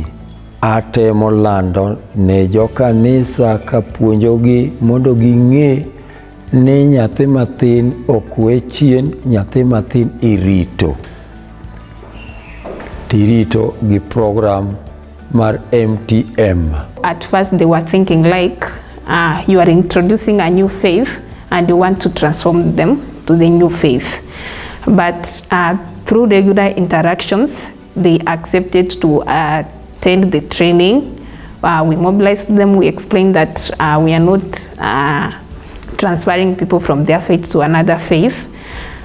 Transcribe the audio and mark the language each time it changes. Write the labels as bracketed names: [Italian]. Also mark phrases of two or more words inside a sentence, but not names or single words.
[Luo (Kenya and Tanzania)] Atemo lando ne jo kanisa kapuonjogi mondo ging'e ni nyathi mathin ok we chien, nyathi mathin irito. Tirito gi program mar MTM. [English] At first they were thinking like, you are introducing a new faith and you want to transform them to the new faith. But through regular interactions, they accepted to attend the training. We mobilized them, we explained that we are not transferring people from their faith to another faith.